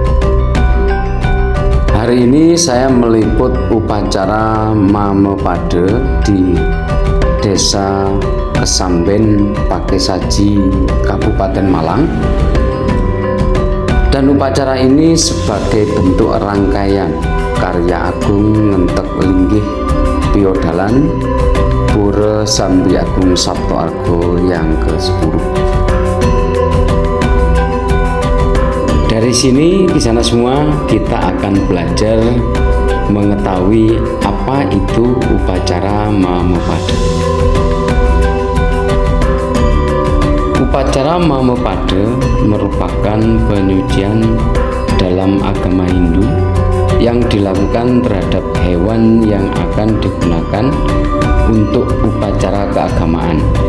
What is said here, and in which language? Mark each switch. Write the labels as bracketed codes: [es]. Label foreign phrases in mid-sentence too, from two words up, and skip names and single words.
[id] Hari ini saya meliput upacara Mamepade di Desa Kesamben, Pakesaji, Kabupaten Malang. Dan upacara ini sebagai bentuk rangkaian karya agung Ngentek Linggih Piodalan Pura Sambi Agung Sabto Argo yang ke-10. Dari sini di sana semua kita akan belajar mengetahui apa itu upacara Mamepade. Upacara Mamepade merupakan penyucian dalam agama Hindu yang dilakukan terhadap hewan yang akan digunakan untuk upacara keagamaan.